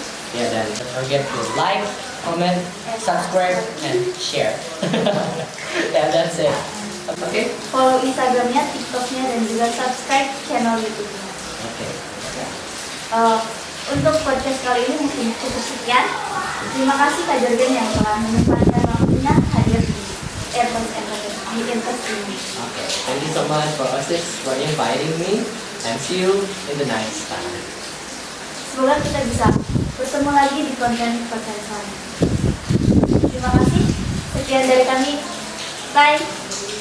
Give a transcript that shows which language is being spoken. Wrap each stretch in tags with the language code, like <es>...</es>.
<id>Ya, dan</id> <en>don't forget to like, comment, subscribe, and share. Yeah, that's it. Okay.</en> <id>Follow Instagramnya, TikToknya, dan juga subscribe channel YouTube-nya.</id> <en>Okay.</en> <id>Untuk podcast kali ini mungkin cukup sekian. Terima kasih Kak Jorgen yang telah menyempatkan waktunya hadir di Airpods Entertainment di Airpods ini.</id> <en>Okay. Thank you so much for OSIS for inviting me, and see you in the next time.</en> <id>Semoga kita bisa bertemu lagi di konten podcast selanjutnya. Terima kasih. Sekian dari kami. Bye.</id>